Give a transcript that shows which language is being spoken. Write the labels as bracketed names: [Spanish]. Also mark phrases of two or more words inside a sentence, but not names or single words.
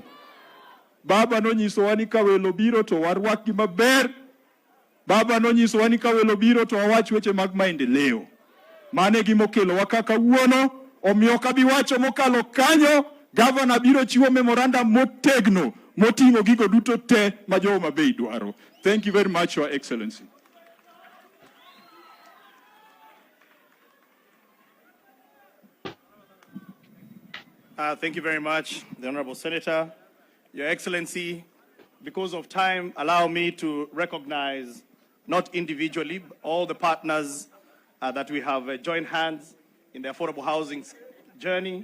[Luo (Kenya and Tanzania)] Baba no nyiso wa ni ka welo biro to warwak gi maber. Baba no nyiso wa ni ka welo biro to wawach weche mag maendeleo. Mane gimokelo wakaka uono, omiyo kabiwacho mokalo kanyo, governor biro chiwo memorandum motegno, motingo gigo duto te majowo mabei dwaro. [English] Thank you very much, Your Excellency. Thank you very much, the Honorable Senator. Your Excellency, because of time, allow me to recognize, not individually, all the partners that we have joined hands in the affordable housing journey.